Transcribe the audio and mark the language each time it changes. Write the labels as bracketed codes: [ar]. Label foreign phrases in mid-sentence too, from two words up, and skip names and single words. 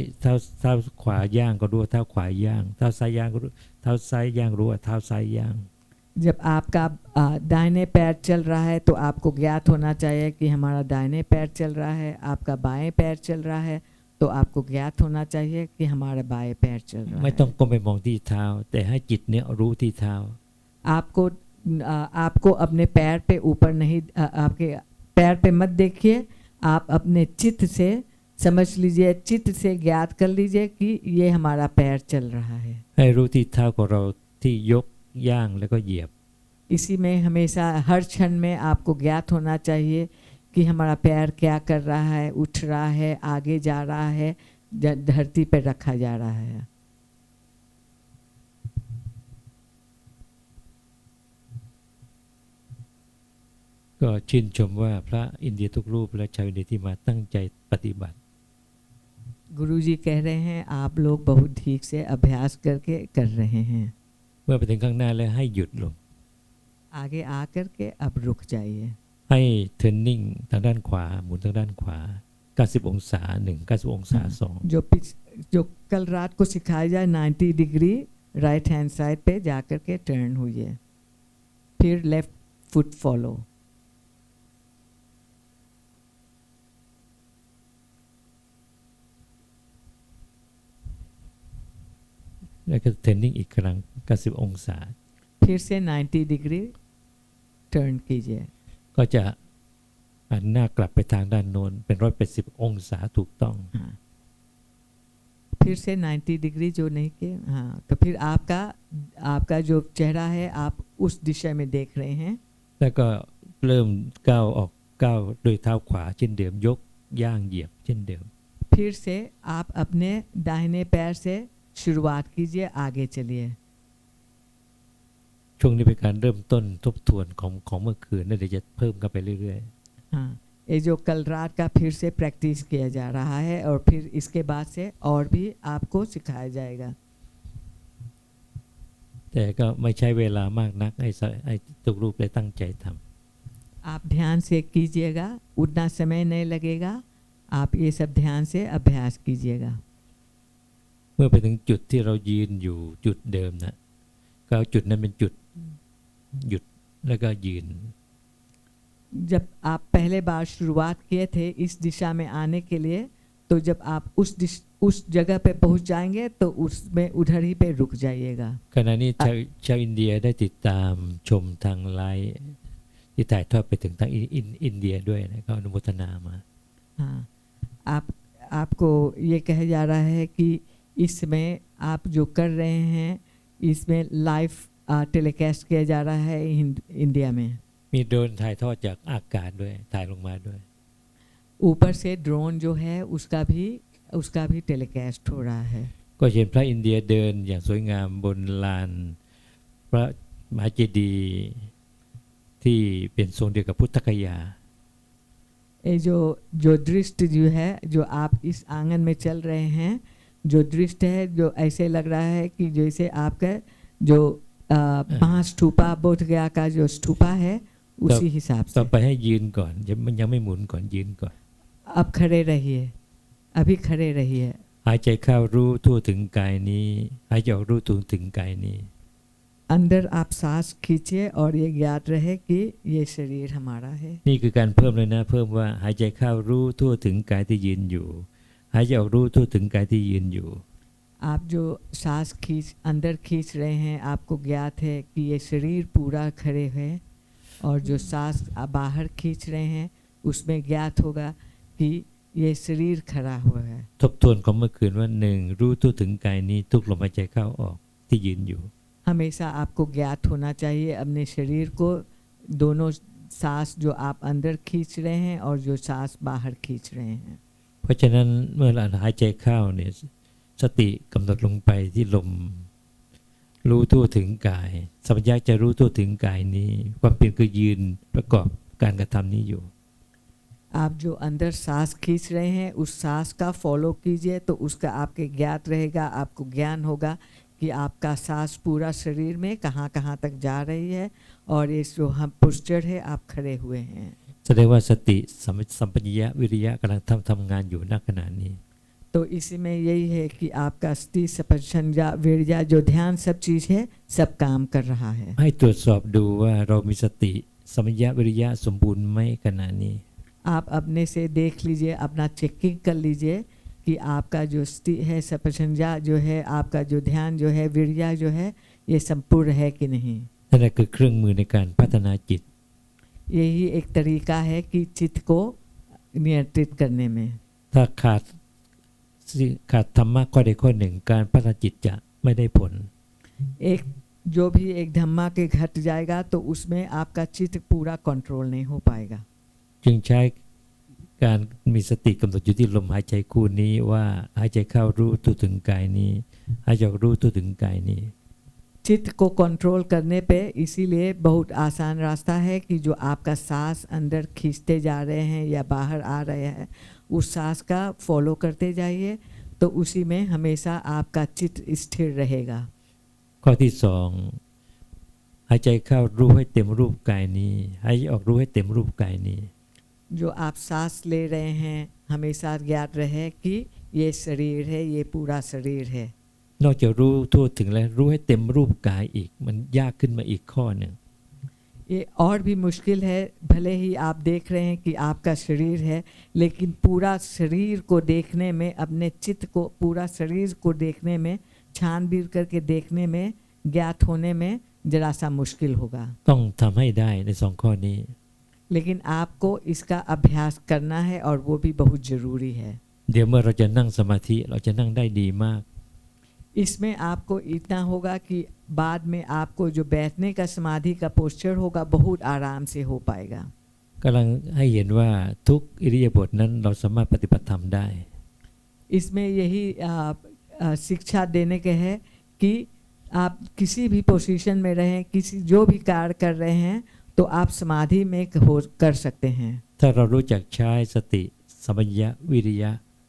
[hi] ध्यान। [th] เท้าขวาย่างก็รู้ว่าเท้าขวาย่างเท้าซ้ายย่างก็รู้เท้าซ้ายย่างรู้ว่าเท้าซ้ายย่าง [hi] जब आपका दाहिने पैर चल रहा है तो आपको ज्ञात होना चाहिए कि हमारा दाहिने पैर चल रहा है, आपका बाएं पैर चल रहा है तो आपको ज्ञात होना चाहिए कि हमारा बाएं पैर चल रहा [th] ไม่ [hi] है। [th] ต้องก้มไปมองที่เท้า แต่ให้จิตเนี่ยรู้ที่เท้า [hi] आपको अपने पैर पे ऊपर नहीं, आपके पैर पे मत देखिए, आप अपने चित्त से समझ लीजिए, चित्त से ज्ञात कर लीजिए कि ये हमारा पैर चल रहा है। [th] ให้รู้ที่เท้าของเราที่ยกย่างแล้วก็เหยียบ [hi] इसी में हमेशा हर क्षण में आपको ज्ञात होना चाहिए कि हमारा पैर क्या कर रहा है, उठ रहा है, आगे जा रहा है, धरती पर रखा जा रहा है। [th] ก็ชื่นชมว่าพระอินเดียทุกรูปและชาวอินเดียที่มาตั้งใจปฏิบัติ [hi] गुरुजी कह रहे हैं आप लोग बहुत ठीक से अभ्यास करके कर रहे हैं। [th] เมื่อไปถึงข้างหน้าแล้วให้หยุดลง [hi] आगे आकर के अब रुक जाइए। [th] ให้ turning ทางด้านขวาหมุนทางด้านขวา 90 องศา 1 90 องศา [hi] जो कल रात को सिखाया जाए 90 [en] degree right hand side [hi] पे जाकर के टर्न हुई, फिर [en] left foot follow. [th] แล้วก็ turning อีกครั้ง 90 องศา [hi] फिर से 90 [en] degree turn [hi] कीजिए। [th] ก็จะหันหน้ากลับไปทางด้านโน้นเป็น180 องศาถูกต้อง [hi] हाँ, फिर से 90 डिग्री जो नहीं किए, हाँ, तो फिर आपका जो चेहरा है आप उस दिशा में देख रहे हैं। [th] แล้วก็เริ่มก้าวออกก้าวโดยเท้าขวาเช่นเดิมยกย่างเหยียบเช่นเดิม [hi] फिर से आप अपने दाहिने पैर से शुरुआत कीजिए, आगे चलिए। [th] ช่วงนี้เป็นการเริ่มต้นทบทวนของเมื่อคืนแล้วเดี๋ยวจะเพิ่มกันไปเรื่อย [hi] हाँ, ये जो कल रात का फिर से प्रैक्टिस किया जा रहा है और फिर इसके बाद से और भी आपको सिखाया जाएगा। [th] ๆแต่ก็ไม่ใช้เวลามากนักให้ทุกรูปได้ตั้งใจทำ [hi] आप ध्यान से कीजिएगा, उतना समय नहीं लगेगा, आप ये सब ध्यान से अभ्यास कीजिएगा। [th] เมื่อไปถึงจุดที่เรายืนอยู่จุดเดิมนะก็เอาจุดนั้นเป็นจุดหยุดแล้วก็ยืน [hi] जब आप पहले बार शुरुआत किए थे इस दिशा में आने के लिए, तो जब आप उस जगह पे पहुंच जाएंगे तो उसमें उधर ही पे रुक जाइएगा। [th] ขณะนี้ชาวอินเดียได้ติดตามชมทางไลฟ์ที่ถ่ายทอดไปถึงทางอินเดียด้วยนะก็อนุโมทนามา [hi] हाँ, आपको ये कहा जा रहा है कि इसमें आप जो कर रहे हैं इसमें [en] live telecast [hi] किया जा रहा है इंडिया में। [th] มีโดรนถ่ายทอดจากอากาศด้วยถ่ายลงมาด้วย [hi] ऊपर से ड्रोन जो है उसका भी टेलीकास्ट हो रहा है। [th] ก็เห็นพระอินเดียเดินอย่างสวยงามบนลานพระมหาเจดีย์ที่เป็นทรงเดียวกับพุทธคยา [hi] ये जो दृश्य जो है जो आप इस आंगन में चल रहे हैं जो दृश्य है जो ऐसे लग रहा है कि जैसे आपका जो महास्तूपा बोध गया का जो स्तूपा है उसी हिसाब [th] ต่อ [hi] से। [th] ไปให้ยืนก่อนยังไม่หมุนก่อนยืนก่อน [hi] अब खड़े रहिए, अभी खड़े रहिए। [th] หายใจเข้ารู้ทั่วถึงกายนี้หายใจออกรู้ทั่วถึงกายนี้ [hi] अंदर आप सांस खींचिए और ये ज्ञात रहे कि ये शरीर हमारा है। [th] นี่คือการเพิ่มเลยนะเพิ่มว่าหายใจเข้ารู้ทั่วถึงกายที่ยืนอยู่หายใจออกรู้ทั่วถึงกายที่ยืนอยู่ [hi] आप जो सांस अंदर खींच रहे हैं आपको ज्ञात है कि ये शरीर पूरा खड़े है और जो सांस आप बाहर खींच रहे हैं उसमें ज्ञात होगा कि ये शरीर खड़ा हुआ है। [th] ทบทวนของเมื่อคืนว่าหนึ่งรู้ทั่วถึงกายนี้ทุกลมหายใจเข้าออกที่ยืนอยู่ [hi] हमेशा आपको ज्ञात होना चाहिए अपने शरीर को दोनों सांस जो आप अंदर खींच रहे हैं और जो सांस बाहर खींच रहे हैं। [th] เพราะฉะนั้นเมื่อเราหายใจเข้าเนี่ยสติกำหนดลงไปที่ลมรู้ทั่วถึงกายสัมปชัญญะจะรู้ทั่วถึงกายนี้ความเป็นคือยืนประกอบการกระทำนี้อยู่ [hi] आप जो अंदर सांस खींच रहे हैं उस सांस का फॉलो कीजिए तो उसका आपके ज्ञात रहेगा, आपको ज्ञान होगा कि आपका सांस पूरा शरीर में कहाँ कहाँ तक जा रही है और ये जो हम पोस्चर है आप खड़े हुए हैं। [th] แสดงว่าสติสัมปชัญญะวิริยะกำลังทำงานอยู่ณขณะนี้ [hi] तो इसी में यही है कि आपका स्थिति संपदा वीर्या जो ध्यान सब चीज़ है सब काम कर रहा है। [th] ให้ตรวจสอบดูว่าเรามีสติสัมปชัญญะวิริยะสมบูรณ์ไหมขณะนี้ [hi] आप अपने से देख लीजिए, अपना चेकिंग कर लीजिए कि आपका जो स्थिति है संपदा जो है आपका जो ध्यान जो है वीर्या जो है ये संपूर्ण है कि नहीं। [th] นั่นแหละคือเครื่องมือในการพัฒนาจิต [hi] यही एक तरीका है कि चित्त को नियंत्रित करने में। [th] ถ้าขาดธรรมะข้อใดข้อหนึ่งการพัฒนาจิตจะไม่ได้ผล [hi] एक जो भी एक धम्मा के घट जाएगा तो उसमें आपका चित्त पूरा कंट्रोल नहीं हो पाएगा। [th] จึงใช้การมีสติกำหนดอยู่ที่ลมหายใจคู่นี้ว่าหายใจเข้ารู้ทั่วถึงกายนี้หายใจออกรู้ทั่วถึงกายนี้ [hi] चित्त को कंट्रोल करने पे इसीलिए बहुत आसान रास्ता है कि जो आपका सांस अंदर खींचते जा रहे हैं या बाहर आ रहे हैं उस सांस का फॉलो करते जाइए तो उसी में हमेशा आपका चित्त स्थिर रहेगा। [th] ข้อที่สองหายใจเข้ารู้ให้เต็มรูปกายนี้หายใจออกรู้ให้เต็มรูปกายนี้ [hi] जो आप सांस ले रहे हैं हमेशा ज्ञात रहे कि ये शरीर है, ये पूरा शरीर है। [th] นอกจากรู้ทั่วถึงแล้วรู้ให้เต็มรูปกายอีกมันยากขึ้นมาอีกข้อหนึ่ง [hi] ये और भी मुश्किल है, भले ही आप देख रहे हैं कि आपका शरीर है लेकिन पूरा शरीर को देखने में अपने चित्त को पूरा शरीर को देखने में छानबीन करके देखने में ज्ञात होने में जरा सा मुश्किल होगा। [th] ต้องทำให้ได้ในสองข้อนี้ [hi] लेकिन आपको इसका अभ्यास करना है और वो भी बहुत ज़रूरी है। [th] เดี๋ยวเมื่อเราจะนั่งสมาธิเราจะนั่งได้ดีมาก [hi] इसमें आपको इतना होगा कि बाद में आपको जो बैठने का समाधि का पोस्चर होगा बहुत आराम से हो पाएगा। [th] กำลังให้เห็นว่าทุกอิริยาบถนั้นเราสามารถปฏิบัติธรรมได้ [hi] इसमें यही शिक्षा देने के है कि आप किसी भी पोजीशन में रहें, किसी जो भी कार्य कर रहे हैं तो आप समाधि में कर सकते हैं। [th] ถ้าเรารู้จักใช้สติสัมปชัญญะวิริยะ